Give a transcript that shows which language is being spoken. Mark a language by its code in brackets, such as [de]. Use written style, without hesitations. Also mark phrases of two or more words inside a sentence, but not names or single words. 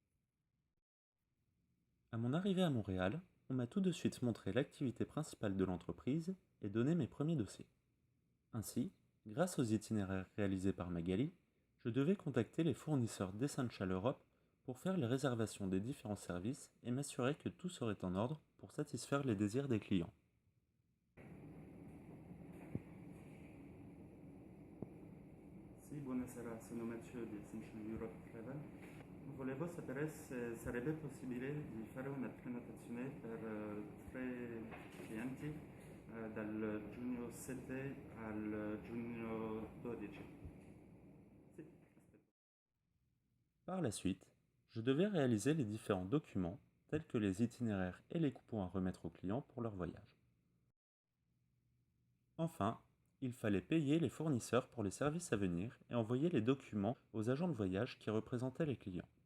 [fr] À mon arrivée à Montréal, on m'a tout de suite montré l'activité principale de l'entreprise et donné mes premiers dossiers. Ainsi, grâce aux itinéraires réalisés par Magali, je devais contacter les fournisseurs d'Essential Europe pour faire les réservations des différents services et m'assurer que tout serait en ordre pour satisfaire les désirs des clients. [it] Sì, buonasera, sono Matteo di Essential Europe Travel. Volevo sapere se sarebbe possibile di fare una prenotazione per 3 clienti dal giugno 7 al giugno 12. Sì, aspetta. [fr] Par la suite, je devais réaliser les différents documents tels que les itinéraires et les coupons à remettre aux clients pour leur voyage. Enfin, il fallait payer les fournisseurs pour les services à venir et envoyer les documents aux agents de voyage qui représentaient les clients.